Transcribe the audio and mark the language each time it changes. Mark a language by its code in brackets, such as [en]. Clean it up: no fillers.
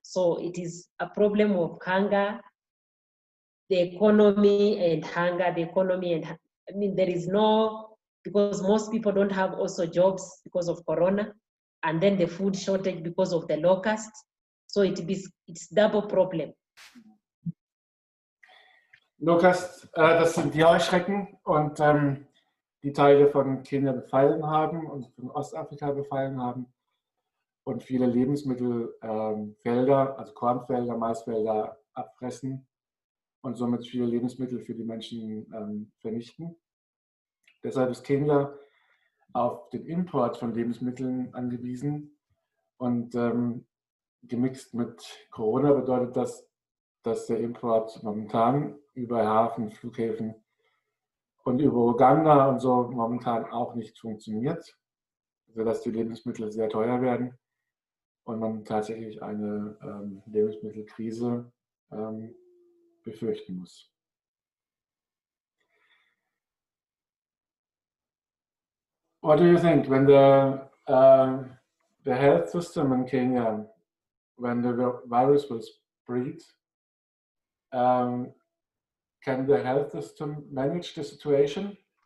[en] So it is a problem of hunger, the economy and hunger, I mean, there is no, because most people don't have also jobs because of Corona, and then the food shortage because of the locust. So it's double problem. [de] Locust, das sind die Heuschrecken und die Teile von Kenia befallen haben und von Ostafrika befallen haben und viele Lebensmittelfelder, also Kornfelder, Maisfelder abfressen und somit viele Lebensmittel für die Menschen vernichten. Deshalb ist Kenia auf den Import von Lebensmitteln angewiesen und gemixt mit Corona bedeutet das, dass der Import momentan über Hafen, Flughäfen und über Uganda und so momentan auch nicht funktioniert, sodass die Lebensmittel sehr teuer werden und man tatsächlich eine Lebensmittelkrise befürchten muss. [en] What do you think when the health system in Kenya, when the virus will spread, can the health system manage the situation?